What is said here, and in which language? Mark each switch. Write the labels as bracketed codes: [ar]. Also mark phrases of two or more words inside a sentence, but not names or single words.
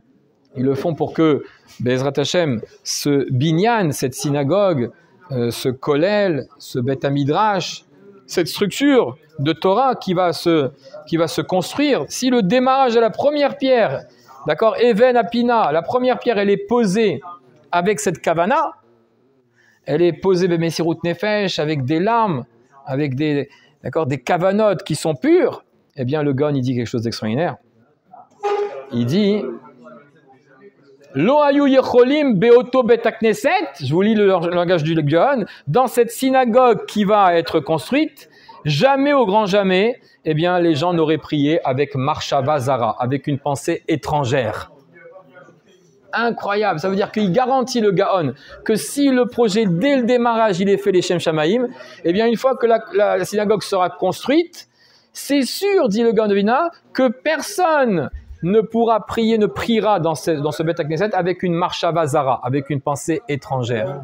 [fr] ils le font pour que, [he] בעזרת השם, [fr] ce binyan, cette synagogue, ce kollel, ce [he] בית מדרש, [fr] cette structure de Torah qui va se construire, si le démarrage de la première pierre, d'accord, [he] אבן הפינה, [fr] la première pierre, elle est posée avec cette kavana, elle est posée [he] במסירות נפש, [fr] avec des larmes, avec des kavanotes qui sont pures, eh bien le Gaon, il dit quelque chose d'extraordinaire. Il dit [he] לא היו יכולים באותו בית הכנסת, [fr] je vous lis le langage du Gaon, dans cette synagogue qui va être construite, jamais au grand jamais, eh bien les gens n'auraient prié avec [he] מחשבה זרה, [fr] avec une pensée étrangère. Incroyable, ça veut dire qu'il garantit le Gaon que si le projet dès le démarrage il est fait les [he] שם שמים, [fr] eh bien une fois que la synagogue sera construite, c'est sûr, dit le Gaon de Vilna, que personne ne pourra prier, ne priera dans ce [he] בית כנסת [fr] avec une [he] מחשבה זרה, [fr] avec une pensée étrangère.